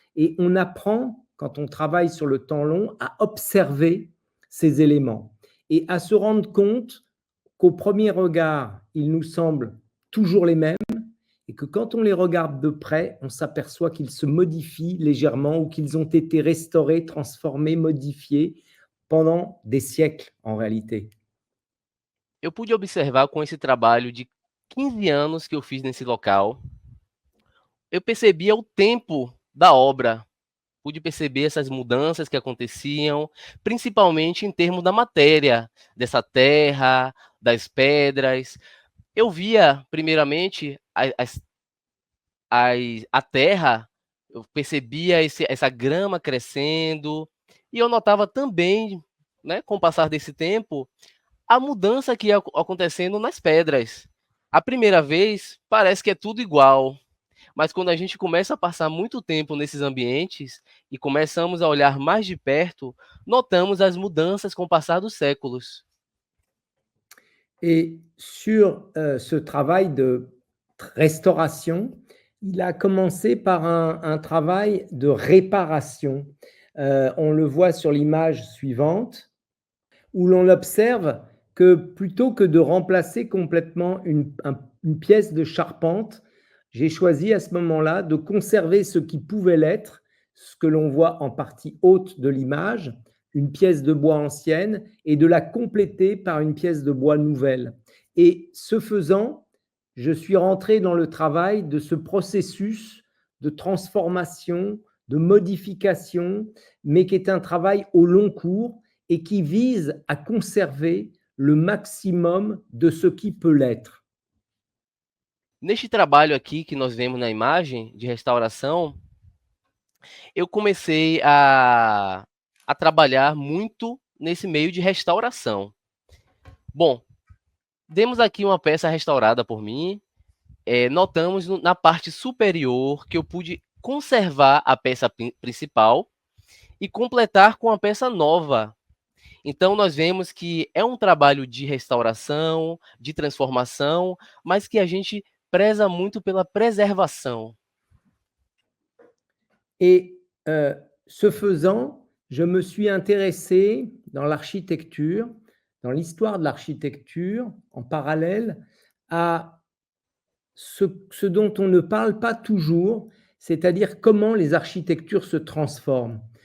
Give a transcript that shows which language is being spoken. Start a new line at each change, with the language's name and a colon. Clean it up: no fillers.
French: Et on apprend, quand on travaille sur le temps long, à observer ces éléments et à se rendre compte qu'au premier regard, ils nous semblent toujours les mêmes, et que quand on les regarde de près, on s'aperçoit qu'ils se modifient légèrement ou qu'ils ont été restaurés, transformés, modifiés pendant des siècles en réalité.
Portuguese: Eu pude observar com esse trabalho de 15 anos que eu fiz nesse local, eu percebia o tempo da obra, pude perceber essas mudanças que aconteciam, principalmente em termos da matéria, dessa terra, das pedras. Eu via, primeiramente, a terra, eu percebia essa grama crescendo, e eu notava também, né, com o passar desse tempo, a mudança que ia acontecendo nas pedras. À primeira vez, parece que é tudo igual, mas quando a gente começa a passar muito tempo nesses ambientes e começamos a olhar mais de perto, notamos as mudanças com o passar dos séculos.
French: Et sur ce travail de restauration, il a commencé par un travail de réparation. On le voit sur l'image suivante, où l'on observe que plutôt que de remplacer complètement une pièce de charpente, j'ai choisi à ce moment-là de conserver ce qui pouvait l'être, ce que l'on voit en partie haute de l'image, une pièce de bois ancienne, et de la compléter par une pièce de bois nouvelle. Et ce faisant, je suis rentré dans le travail de ce processus de transformation, de modification, mais qui est un travail au long cours et qui vise à conserver le maximum de ce qui peut l'être.
Portuguese: Neste trabalho aqui que nós vemos na imagem de restauração, eu comecei a trabalhar muito nesse meio de restauração. Bom, temos aqui uma peça restaurada por mim. Notamos na parte superior que eu pude conservar a peça principal e completar com a peça nova. Então, nós vemos que é um trabalho de restauração, de transformação, mas que a gente preza muito pela preservação.
French: Et ce faisant, je me suis intéressé dans l'architecture, dans l'histoire de l'architecture, en parallèle à ce dont on ne parle pas toujours, c'est-à-dire comment les architectures se transforment.